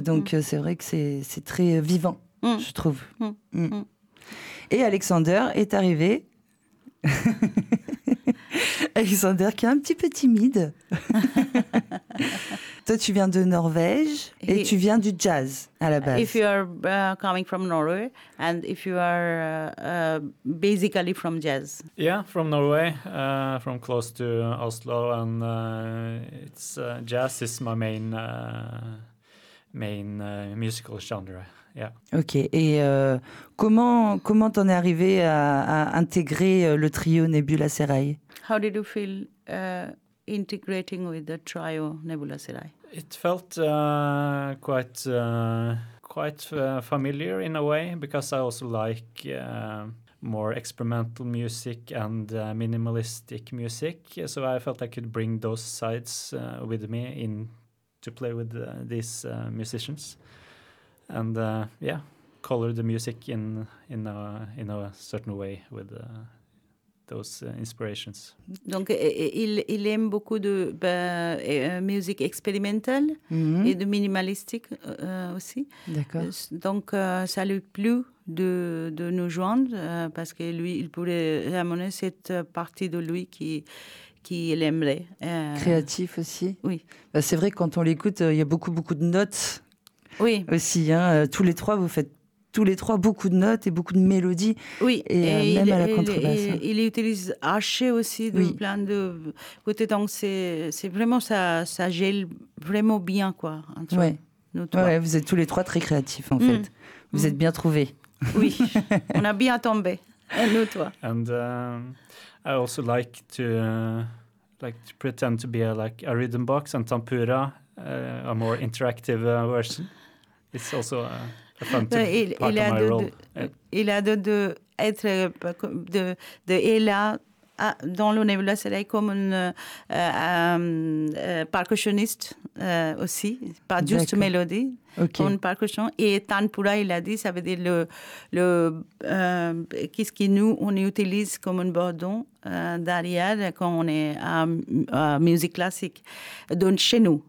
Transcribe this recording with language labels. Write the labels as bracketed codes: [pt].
[fr] Donc, c'est vrai que c'est très vivant, je trouve. Mm. Mm. Et Alexander est arrivé. Alexander qui est un petit peu timide. Toi, tu viens de Norvège et tu viens du jazz à la base. [en] If you are coming from Norway and if you are basically from jazz. Yeah, from Norway, from close to Oslo, and it's jazz is my main musical genre. Yeah. Ok. [fr] Et comment t'en es arrivé à intégrer le trio Nebula Serai? [en] How did you feel integrating with the trio Nebula Serai? It felt quite familiar in a way because I also like more experimental music and minimalistic music. So I felt I could bring those sides with me in to play with these musicians. And yeah, color the music in a certain way with those inspirations. [fr] Donc il aime beaucoup de musique expérimentale, mm-hmm. et de minimalistique aussi. D'accord. Donc ça lui plut de nous joindre parce que lui il pourrait ramener cette partie de lui qui l'aimerait. Créatif aussi. Oui. C'est vrai que quand on l'écoute, il y a beaucoup de notes. Oui. Aussi, hein, tous les trois, vous faites tous les trois beaucoup de notes et beaucoup de mélodies. Oui, et même à la contrebasse. Il utilise archer aussi, de oui. plein de côtés. Donc, c'est vraiment ça gèle vraiment bien, quoi. Entre ouais. nous trois. Ouais, vous êtes tous les trois très créatifs, en fait. Vous êtes bien trouvés. Oui, on a bien tombé, nous trois. [en] And I also like to pretend to be a rhythm box and tempura. A more interactive version. It's also a fun to part of my role. [fr] Il a de être de et là dans le Nebula Serai comme un percussionniste aussi, pas juste D'accord. mélodie, okay. une percussion. Et Tanpura, il a dit, ça veut dire qu'est-ce que nous, on utilise comme un bourdon derrière quand on est à musique classique, donc chez nous.